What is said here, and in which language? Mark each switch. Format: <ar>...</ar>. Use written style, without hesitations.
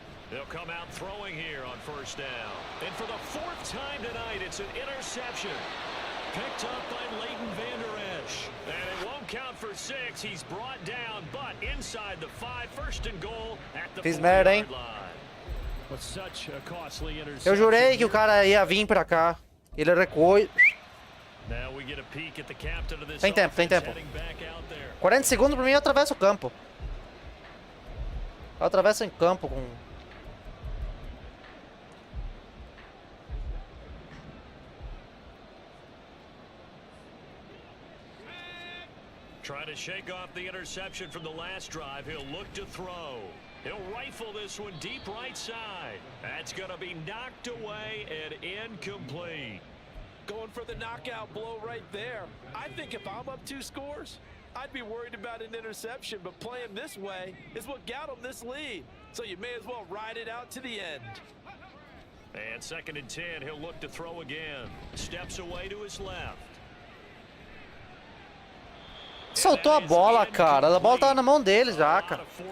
<en>They'll come out throwing here on first down. And for the fourth time tonight, it's an interception. Picked up by Leighton Vander Esch. And it won't count for 6. He's brought down, but inside the 5, first and goal at the 40-yard line. With such a costly interception.</en> <pt>Eu jurei que o cara ia vir pra cá. Ele recuou e...</pt> <en>Now we get a peek at the captain of this</en> <pt>Tem tempo, tem</pt> <en>offense</en> <pt>tempo.</pt> <en>heading back out there.</en> <pt>40 segundos pra mim, eu atravesso o campo. Eu atravesso em campo com...</pt> <en>Trying to shake off the interception from the last drive. He'll look to throw. He'll rifle this one deep right side. That's going to be knocked away and incomplete. Going for the knockout blow right there. I think if I'm up 2 scores, I'd be worried about an interception, but playing this way is what got him this lead. So you may as well ride it out to the end. And 2nd and 10, he'll look to throw again. Steps away to his left.</en> <pt>Soltou a bola, cara. A bola tava na mão dele já, cara.</pt>